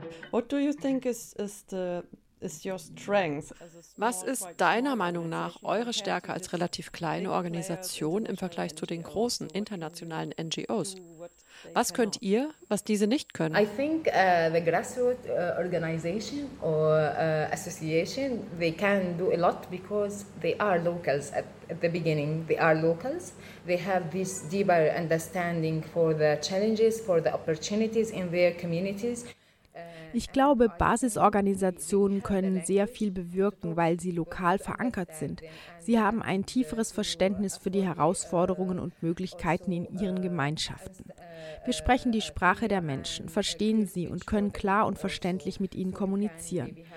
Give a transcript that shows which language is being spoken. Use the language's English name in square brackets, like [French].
[English] What do you think is your strength? [German] Was ist deiner Meinung nach eure Stärke als relativ kleine Organisation im Vergleich zu den großen internationalen NGOs? Was könnt ihr, was diese nicht können? [English] I think the grassroots organization or association, they can do a lot because they are locals at the beginning. They are locals. They have this deeper understanding for the challenges, for the opportunities in their communities. [German] Ich glaube, Basisorganisationen können sehr viel bewirken, weil sie lokal verankert sind. Sie haben ein tieferes Verständnis für die Herausforderungen und Möglichkeiten in ihren Gemeinschaften. Wir sprechen die Sprache der Menschen, verstehen sie und können klar und verständlich mit ihnen kommunizieren.